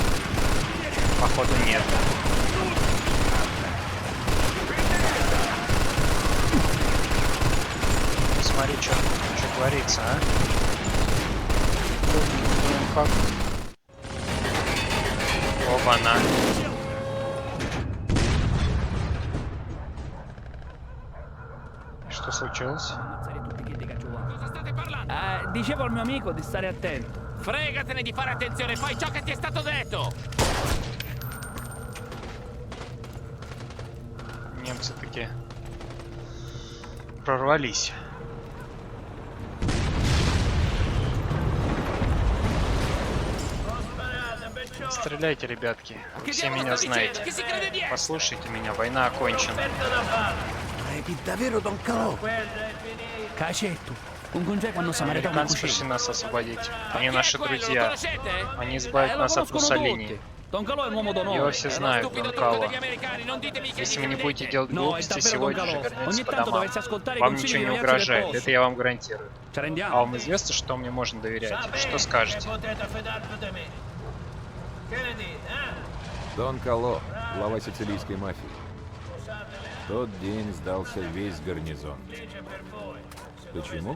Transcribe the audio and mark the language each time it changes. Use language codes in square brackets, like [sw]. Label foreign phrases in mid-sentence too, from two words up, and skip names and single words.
[ru] Походу нет. Смотри, что творится, а? Блин, как... Оба-на. Что случилось? [it] Dicevo al mio amico di stare attento. Fregatene di fare attenzione, fai ciò che ti è stato detto! [ru] Немцы такие прорвались. Стреляйте, ребятки. Вы все меня знаете. [it] Chi si crede di essere? [ru] Послушайте меня, война окончена. [it] Credi davvero, Don Calò? Cacetto, un congeco hanno samaritato un [ru] Американцы пришли cucino. нас освободить. Они [it] Chi è [ru] наши [it] quello? Lo [ru] друзья. [it] conoscete? [ru] Они избавят [it] Lo [ru] нас от [it] conoscono [ru] Муссолини. [it] tutti. Don Calò è un uomo [ru] Его [it] d'onore. [ru] все [it] È uno [ru] знают, [it] stupido [ru] Дон [it] trucco [ru] Кало. [it] degli americani, non ditemi che [ru] Если [it] gli [ru] вы не будете [it] credete. [ru] делать [it] No, è [ru] глупости, [it] davvero Don [ru] сегодня же [it] Calò. [ru] вернетесь [it] Ogni [ru] по [it] tanto [ru] домам. [it] dovresti ascoltare i [ru] Вам [it] consigli [ru] ничего [it] di [ru] не [it] un ragazzo del [ru] угрожает, [it] posto. [ru] это я вам гарантирую. [it] Ci [ru] А [it] rendiamo? [ru] вам известно, что мне можно доверять? Что скажете? Дон Кало, глава сицилийской мафии. В тот день сдался весь гарнизон. Почему?